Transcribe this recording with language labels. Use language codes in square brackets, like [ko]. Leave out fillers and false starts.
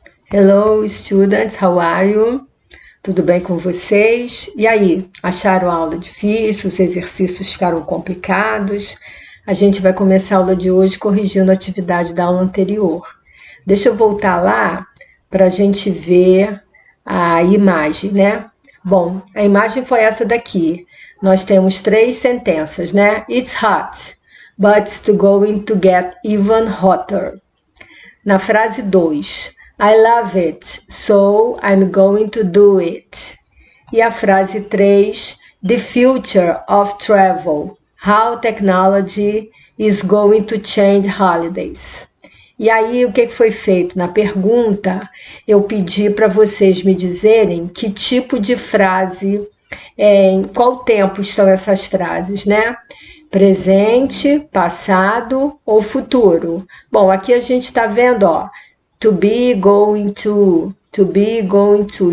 [en] Hello, students, how are you? [pt] Tudo bem com vocês? E aí, acharam a aula difícil? Os exercícios ficaram complicados? A gente vai começar a aula de hoje corrigindo a atividade da aula anterior. Deixa eu voltar lá para a gente ver a imagem, né? Bom, a imagem foi essa daqui. Nós temos 3 sentenças, né? [en] It's hot, but it's going to get even hotter. [pt] Na frase 2, [en] I love it, so I'm going to do it. [pt] E a frase 3, [en] the future of travel, how technology is going to change holidays. [pt] E aí, o que foi feito? Na pergunta, eu pedi para vocês me dizerem que tipo de frase, em qual tempo estão essas frases, né? Presente, passado ou futuro. Bom, aqui a gente está vendo, ó, to be, going to be, going to.